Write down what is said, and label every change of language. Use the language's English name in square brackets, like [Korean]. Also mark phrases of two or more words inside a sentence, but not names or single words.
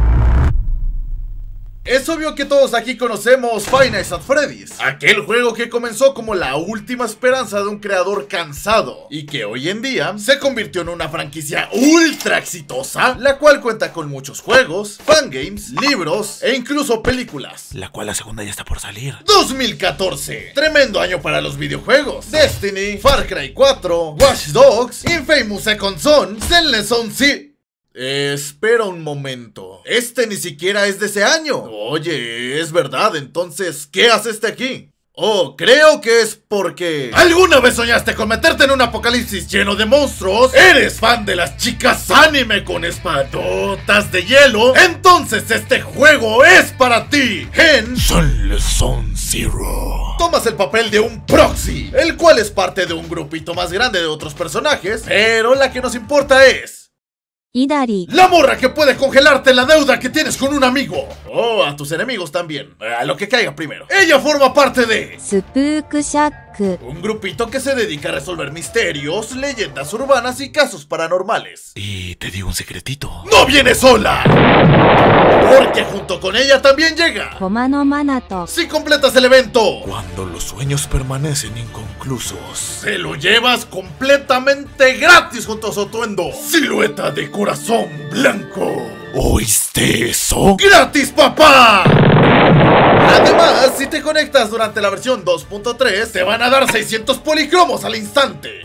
[Spanish] Es obvio que todos aquí conocemos Five Nights at Freddy's, aquel juego que comenzó como la última esperanza de un creador cansado y que hoy en día se convirtió en una franquicia ultra exitosa, la cual cuenta con muchos juegos, fangames, libros e incluso películas, la cual la segunda ya está por salir. 2014, tremendo año para los videojuegos. Destiny, Far Cry 4, Watch Dogs, Infamous Second Son, Zenless Zone espera un momento. Este ni siquiera es de ese año. Oye, es verdad, entonces, ¿qué haces aquí? Oh, creo que es porque... ¿Alguna vez soñaste con meterte en un apocalipsis lleno de monstruos? ¿Eres fan de las chicas anime con espadotas de hielo? Entonces este juego es para ti. En Zenless Zone Zero tomas el papel de un proxy, el cual es parte de un grupito más grande de otros personajes, pero la que nos importa es... Idari, la morra que puede congelarte la deuda que tienes con un amigo. O a tus enemigos también. A lo que caiga primero. Ella forma parte de... スプークシャック un grupito que se dedica a resolver misterios, leyendas urbanas y casos paranormales. Y te digo un secretito. ¡No viene sola! Porque junto con ella también llega... コマノマナト si completas el evento. Cuando los sueños permanecen inconclusos, se lo llevas completamente gratis junto a su atuendo. Silueta de corazón blanco. ¿Oíste eso? ¡Gratis, papá! Además, si te conectas durante la versión 2.3, te van a dar 600 policromos al instante.